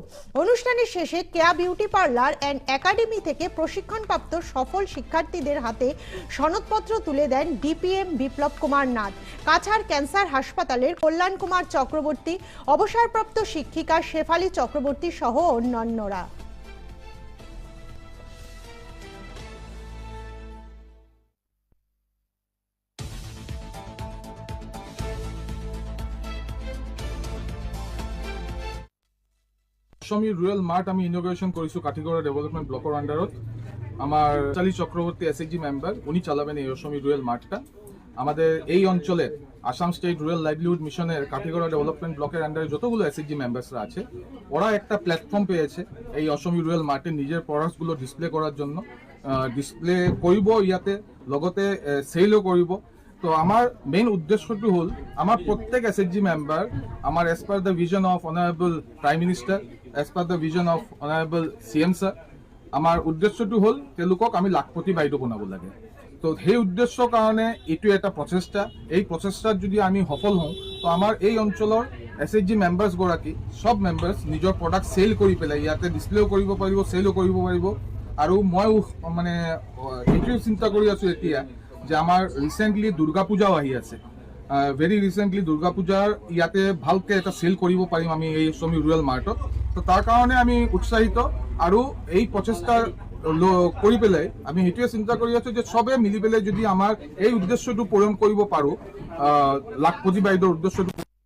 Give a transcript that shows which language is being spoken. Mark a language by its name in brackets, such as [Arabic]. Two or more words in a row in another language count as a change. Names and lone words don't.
[Bangla] অনুষ্ঠানের শেষে কেয়া বিউটি পার্লার অ্যান্ড একাডেমি থেকে প্রশিক্ষণপ্রাপ্ত সফল শিক্ষার্থীদের হাতে সনদপত্র তুলে দেন DPM বিপ্লব কুমার নাথ, কাছাড় ক্যান্সার হাসপাতালের কল্যাণ কুমার চক্রবর্তী, অবসরপ্রাপ্ত শিক্ষিকা শেফালী চক্রবর্তী সহ অন্যান্যরা। [Assamese] অসমী রুৰেল মাৰ্ট আমি ইনগ্ৰেশ্যন কৰিছোঁ কাঠিগড়া ডেভেলপমেণ্ট ব্লকৰ আণ্ডাৰত। [Bangla] আমার পাঞ্চালী চক্রবর্তী SHG মেম্বার, উনি চালাবেন এই অসমী রুরাল মার্টটা। আমাদের এই অঞ্চলের আসাম স্টেট রুরাল লাইভলিহুড মিশনের কাঠিগড়া ডেভেলপমেন্ট ব্লকের আন্ডারে যতগুলো SHG মেম্বার্সরা আছে, ওরা একটা প্ল্যাটফর্ম পেয়েছে এই অসমী রুরাল মার্টে নিজের প্রডাক্টসগুলো ডিসপ্লে করার জন্য। [Assamese] ডিসপ্লে কৰিব ইয়াতে, লগতে সেলও কৰিব। [Bangla] তো আমার মেইন উদ্দেশ্যটো হল আমার প্রত্যেক SHG মেম্বার আমার [English] as per the vision of honorable prime minister, as per the vision of honorable CM sir, [Bangla] আমার উদ্দেশ্যটো হল [Assamese] তেওঁলোকক আমি লাখপতি বাইদেউ বনাব লাগে। তো সেই উদ্দেশ্যৰ কাৰণে এইটো এটা প্ৰচেষ্টা। এই প্ৰচেষ্টাত যদি আমি সফল হওঁ, তো আমাৰ এই অঞ্চলৰ SHG মেম্বাৰ্ছ গৰাকী সব মেম্বাৰ্ছ নিজৰ [English] product sell [Assamese] কৰি পেলাই ইয়াতে ডিসপ্লেও কৰিব পাৰিব, সেলো কৰিব পাৰিব। আৰু মই মানে এইটোৱে চিন্তা কৰি আছো এতিয়া যে আমাৰ ৰিসেন্টলি দুৰ্গা পূজাও আহি আছে। [English] very recently [Assamese] দুর্গা পূজার ইয়াতে ভালকে এটা সেল কৰিব পাৰিম আমি এই অসমী রুরাল মার্টত। তো তাৰ কাৰণে আমি উৎসাহিত আৰু এই প্ৰচেষ্টা কৰি পেলাই আমি সেইটোৱে চিন্তা কৰি আছো যে সবে মিলি পেলাই যদি আমাৰ এই উদ্দেশ্যটো পূৰণ কৰিব পাৰো, লাখপতি বাইদেউৰ উদ্দেশ্যটো